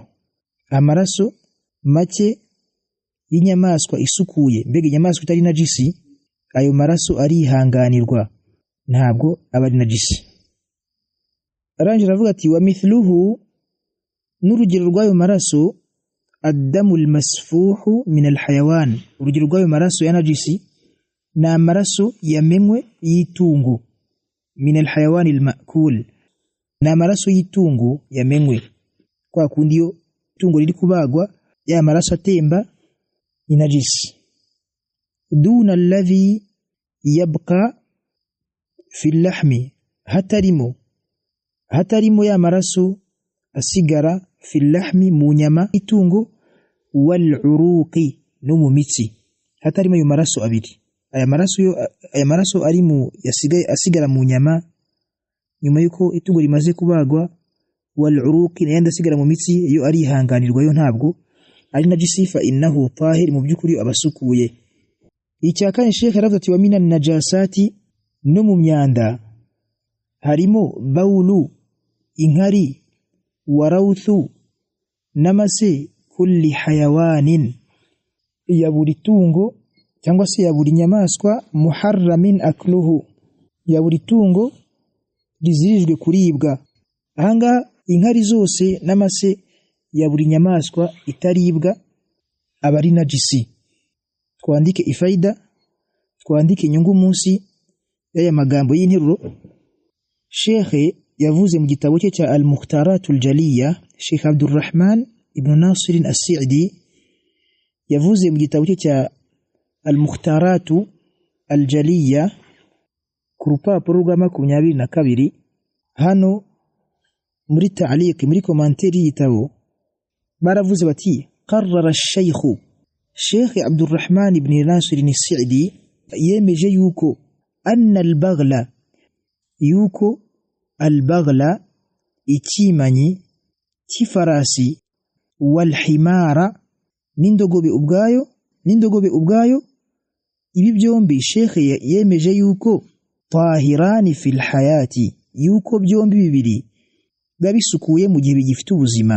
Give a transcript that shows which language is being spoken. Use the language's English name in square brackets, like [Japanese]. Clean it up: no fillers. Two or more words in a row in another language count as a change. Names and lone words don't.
[Kinyarwanda] Amaraso make y'inyamaswa isukuye, mbega inyamaswa itari najisi, ayo maraso arihanganirwa, ntabwo aba ari najisi. Arangije aravuga ati [Arabic] ومثله, [Kinyarwanda] n'urugero rw'ayo maraso, [Arabic] الدم المسفوح من الحيوان, [Kinyarwanda] urugero rw'ayo maraso ya najisi ni amaraso yamenwe y'itungo, [Arabic] من الحيوان المأكول, [Kinyarwanda] ni amaraso y'itungo yamenwe, kwa kundi iyo itungo riri kubagwa ya maraso atemba ni najisi. [Arabic] دون الذي يبقى في اللحم, [Kinyarwanda] hatarimo ya maraso asigara [Arabic] في اللحم, [Kinyarwanda] mu nyama itungo, [Arabic] والعروق, [Kinyarwanda] no mu mitsi, hatarimo ayo maraso abiri. Aya maraso ari mu yasigaye asigara mu nyama nyuma yuko itungo rimaze kubagwa, [Arabic] والعروق, [Kinyarwanda] n'ayandi asigara mu mitsi, iyo arihanganirwa, yo ntabwo ari najisi, [Arabic] فإنه طاهر, [Kinyarwanda] mu by'ukuri abasukuye. Icyakane Sheikh aravuga ati [Arabic] ومن النجاسات, [Kinyarwanda] no mu myanda harimo bawlu, inkari, [Arabic] والروث, [Kinyarwanda] n'amase, [Arabic] كل حيوان, [Kinyarwanda] ya buri tungo cyangwa se ya buri nyamaswa, [Arabic] محرم أكله, [Kinyarwanda] ya buri tungo rizirijwe kuribwa. Ahanga inkari zose n'amase ya buri nyamaswa itaribwa aba ari najisi. Twandike ifaida, twandike inyungu munsi y'aya magambo y'interuro Sheikh yavuze mu gitabo cye cya Al-Mukhtaratul Jaliya. Sheikh Abdurrahman ibn Nasir as-Sa'di yavuze mu gitabo cye cya Al-Mukhtaratu Al-Jaliya ku rupapuro rwa 22. Hano muri ta'liq, muri komanteri y'igitabo baravuze bati [Arabic] قرر الشيخ [Kinyarwanda] Sheikh Abdurrahman ibn Nasir as-Sa'di yemeje yuko [Arabic] أن البغل, [Kinyarwanda] yuko al-baghla, ikimanyi cy'ifarasi, [Arabic] والحمار, [Kinyarwanda] n'indogobe ubwayo, ibi byombi Sheikh yemeje yuko [Arabic] طاهران في الحياة, [Kinyarwanda] yuko byombi bibiri babisukuye mu gihe bigifite ubuzima.